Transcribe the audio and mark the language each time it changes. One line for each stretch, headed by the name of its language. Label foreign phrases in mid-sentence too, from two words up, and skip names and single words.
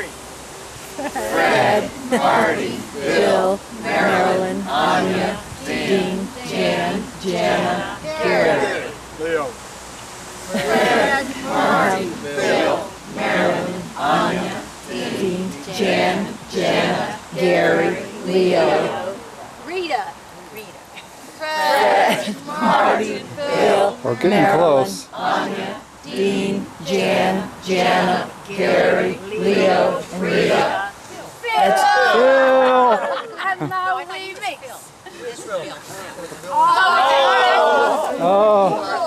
English: Fred, Martin, Bill, Marilyn, Anya, Dean, Jan, Jana, Gary. Leo. Fred, Martin, Bill, Marilyn, Anya, Dean, Jan, Jana, Gary, Leo. Rita. Fred, Martin, Bill, We're getting Marilyn, close. Anya, Dean, Jan, Jana, Gary, Leo, and Rita. That's Phil. And now we mix. Oh.